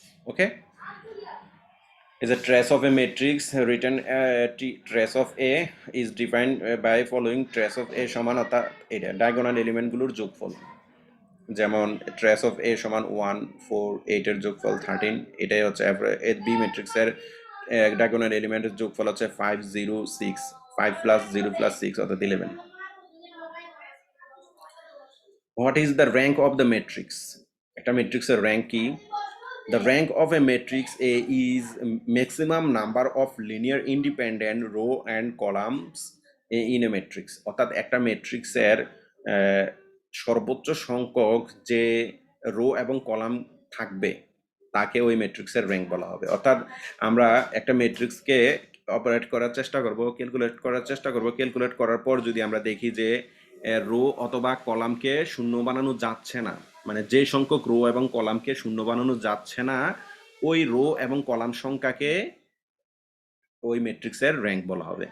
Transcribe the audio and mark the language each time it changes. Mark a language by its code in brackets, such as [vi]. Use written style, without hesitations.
[bn] Okay, [en] is a trace of a matrix written trace of A [bn] is defined by following trace of A সমান, অর্থাৎ এটা diagonal এলিমেন্টগুলোর যোগফল, যেমন trace of এ সমান 1 4 8 এর যোগফল 13, এটাই হচ্ছে বি ম্যাট্রিক্সের ডায়াগোনাল এলিমেন্টের যোগফল হচ্ছে 5 0 6, 5 প্লাস 0 প্লাস 6 অর্থাৎ 11। [en] what is the rank of the matrix, [bn] একটা ম্যাট্রিক্সের র্যাঙ্ক কি? [en] The rank of a matrix A is maximum number of linear independent row and columns in a matrix, [bn] অর্থাৎ একটা ম্যাট্রিক্সের সর্বোচ্চ সংখ্যক যে রো এবং কলাম থাকবে তাকে ওই ম্যাট্রিক্সের র্যাঙ্ক বলা হবে। অর্থাৎ আমরা একটা ম্যাট্রিক্সকে অপারেট করার চেষ্টা করব, ক্যালকুলেট করার পর যদি আমরা দেখি যে রো অথবা কলামকে শূন্য বানানো যাচ্ছে না, মানে যে সংখ্যক রো এবং কলামকে শূন্য বানানো যাচ্ছে না, ওই রো এবং কলাম সংখ্যাকে ওই ম্যাট্রিক্সের র্যাঙ্ক বলা হবে।